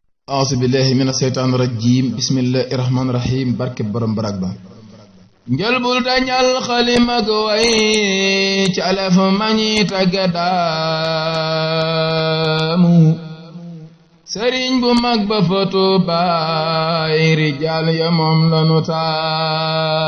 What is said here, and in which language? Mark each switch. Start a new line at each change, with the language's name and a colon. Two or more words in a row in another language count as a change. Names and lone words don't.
Arabic: أعوذ بالله من الشيطان الرجيم. بسم الله الرحمن الرحيم.
Wolof: Barke Borom Barak Ba. Njël bul dañal xalima ak way ci alef ma ñi tagga daamu. Sëriñ bu mag ba fa Tuuba, ay rijaal ya moom la nu taamu.